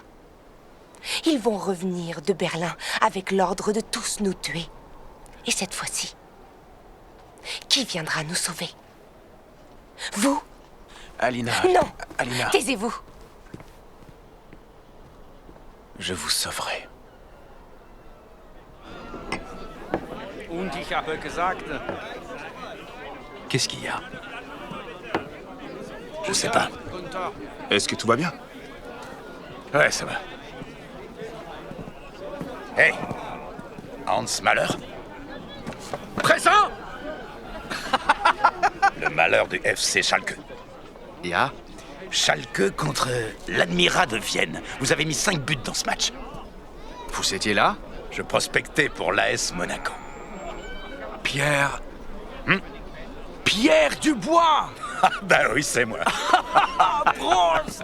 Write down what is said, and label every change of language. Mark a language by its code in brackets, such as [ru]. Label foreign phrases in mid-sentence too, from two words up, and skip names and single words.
[fr] Ils vont revenir de Berlin avec l'ordre de tous nous tuer. Et cette fois-ci, qui viendra nous sauver? Vous? Alina. Non. Alina. Taisez-vous. Je vous sauverai. [de] Und ich habe gesagt... [fr] Qu'est-ce qu'il y a? Je sais pas. Est-ce que tout va bien? Ouais, ça va. Hey, Hans Mahler? Présent! Le malheur du FC Schalke. Ya? Schalke contre l'Admira de Vienne. Vous avez mis 5 buts dans ce match. Vous étiez là? Je prospectais pour l'AS Monaco. Pierre... Pierre Dubois! Ben oui, c'est moi. Prost!